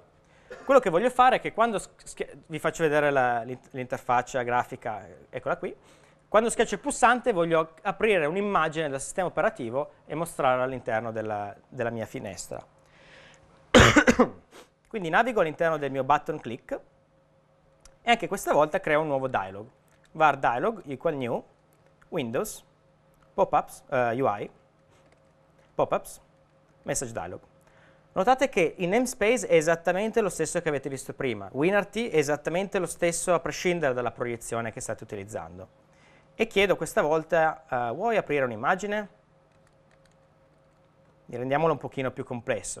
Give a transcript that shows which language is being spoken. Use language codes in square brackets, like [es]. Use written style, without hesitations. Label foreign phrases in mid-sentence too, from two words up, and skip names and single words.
[it] Quello che voglio fare è che quando vi faccio vedere l'interfaccia grafica, eccola qui, quando schiaccio il pulsante voglio aprire un'immagine del sistema operativo e mostrarla all'interno della mia finestra. Quindi navigo all'interno del mio [en] button click [it] e anche questa volta creo un nuovo dialog. [en] var dialog equal new Windows pop-ups UI pop-ups message dialog. [it] Notate che il namespace è esattamente lo stesso che avete visto prima. WinRT è esattamente lo stesso a prescindere dalla proiezione che state utilizzando. E chiedo questa volta, vuoi aprire un'immagine? Rendiamolo un pochino più complesso.